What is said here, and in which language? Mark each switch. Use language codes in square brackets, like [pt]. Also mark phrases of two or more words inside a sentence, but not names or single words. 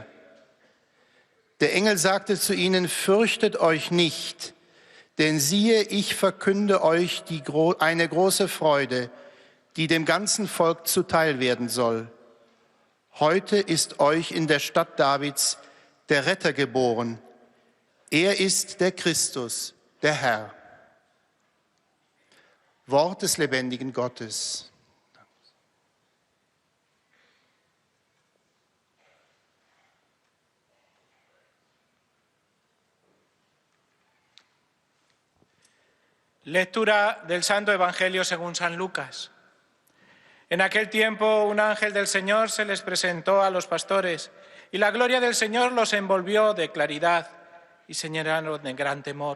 [de] Der Engel sagte zu ihnen: Fürchtet euch nicht, denn siehe, ich verkünde euch eine große Freude, die dem ganzen Volk zuteil werden soll. Heute ist euch in der Stadt Davids der Retter geboren. Er ist der Christus, der Herr. Wort des lebendigen Gottes. [es] Lectura del Santo Evangelio según San Lucas. En aquel tiempo un ángel del Señor se les presentó a los pastores, y la gloria del Señor los envolvió de claridad y se llenaron de gran temor.